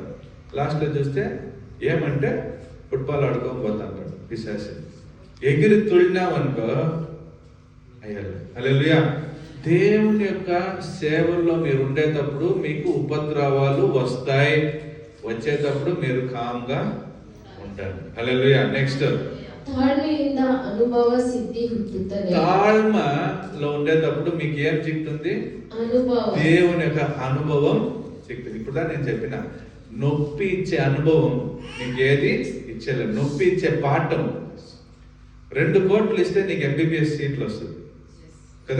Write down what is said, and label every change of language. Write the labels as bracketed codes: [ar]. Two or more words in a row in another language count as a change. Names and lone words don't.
[te] లాస్ట్ లో చూస్తే ఏమంటే ఫుట్బాల్ ఆడుకొని పోతాడు పిశాచి. ఎగిరి తుడినామనుకో అయ్యాలి. హల్లెలూయా. దేవుని యొక్క సేవల్లో మీరు ఉండేటప్పుడు మీకు ఉపద్రవాలు వస్తాయి. వచ్చేటప్పుడు మీరు కామ్గా ఉంటారు. హల్లెలూయా. నెక్స్ట్, [kn] ತಾಳ್ಮೆಯಿಂದ ಅನುಭವ ಸಿದ್ಧಿ ಹುಟ್ಟುತ್ತದೆ. [te] తాಳ್మలో ఉండేటప్పుడు మీకు ఏం చిక్కుతుంది? అనుభవం. దేవుని యొక్క అనుభవం చిక్కుతుంది. ఇప్పుడు నేను చెప్పిన నొప్పి ఇచ్చే అనుభవం నీకు ఏది ఇచ్చేలేదు. నొప్పి ఇచ్చే పాఠం. 2 కోట్లు ఇస్తే నీకు [en] MBBS seats [te] వస్తుంది కదా.